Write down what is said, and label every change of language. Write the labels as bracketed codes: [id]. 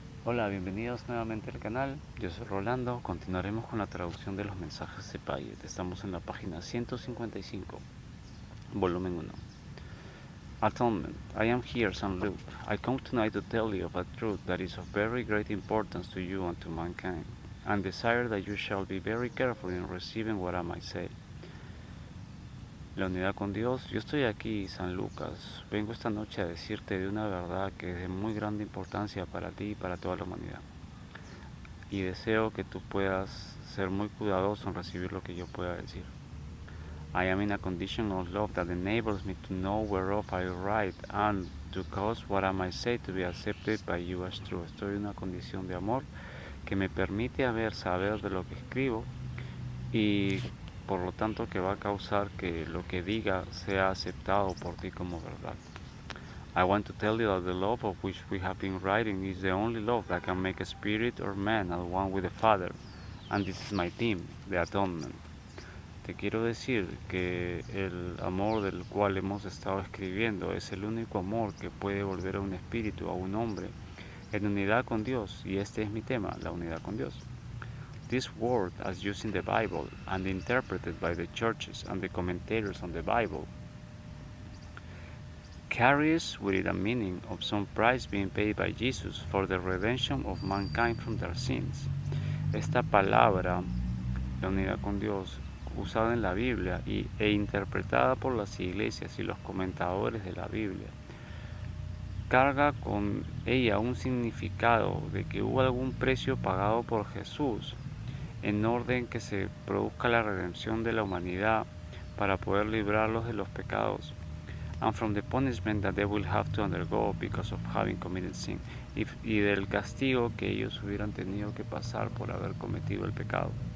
[es] Hola, bienvenidos nuevamente al canal. Yo soy Rolando. Continuaremos con la traducción de los mensajes de Payet. Estamos en la página 155, volumen 1. [en] Atonement. I am here, St. Luke. I come tonight to tell you of a truth that is of very great importance to you and to mankind, and desire that you shall be very careful in receiving what I might say. [es] La unidad con Dios. Yo estoy aquí, San Lucas. Vengo esta noche a decirte de una verdad que es de muy grande importancia para ti y para toda la humanidad. Y deseo que tú puedas ser muy cuidadoso en recibir lo que yo pueda decir. [en] I am in a condition of love that enables me to know whereof I write and to cause what I might say to be accepted by you as true. [es] Estoy en una condición de amor que me permite saber de lo que escribo y por lo tanto que va a causar que lo que diga sea aceptado por ti como verdad. [en] I want to tell you that the love of which we have been writing is the only love that can make a spirit or man at one with the Father, and this is my theme, the atonement. [es] Te quiero decir que el amor del cual hemos estado escribiendo es el único amor que puede volver a un espíritu, a un hombre, en unidad con Dios, y este es mi tema, la unidad con Dios. [en] This word, as used in the Bible and interpreted by the churches and the commentators on the Bible, carries with it a meaning of some price being paid by Jesus for the redemption of mankind from their sins. [es] Esta palabra, la unidad con Dios, usada en la Biblia e interpretada por las iglesias y los comentadores de la Biblia, carga con ella un significado de que hubo algún precio pagado por Jesús en orden que se produzca la redención de la humanidad para poder librarlos de los pecados, [en] and from the punishment that they will have to undergo because of having committed sin, [es] y del castigo que ellos hubieran tenido que pasar por haber cometido el pecado.